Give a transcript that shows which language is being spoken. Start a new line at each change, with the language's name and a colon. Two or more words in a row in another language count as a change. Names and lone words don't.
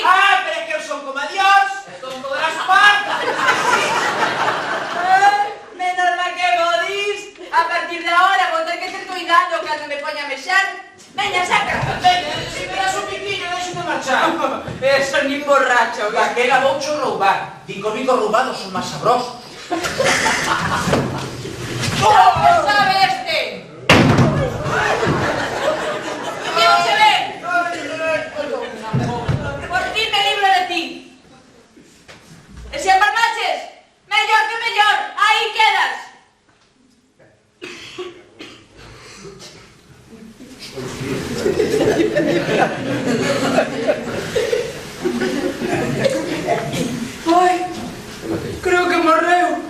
Galician: Ah, pero é que eu son como a Dios, e tonto
Spanish: de las patas.
Galician: Menos mal que vos dis. A partir de ahora vou ter que ter cuidado cando me poña a mexer. Veña, saca. Veña, se me das un piquillo, deixo-te marchar. Eso nin borracho. Daquela voucho roubar. Dico, roubados son máis sabrosos.
Spanish: ¿Qué sabe este? ¿Qué no se ve? Por fin me libro de ti.
Galician: E se empalmaches, mellor que mellor, aí quedas. Ai, creo que morreu.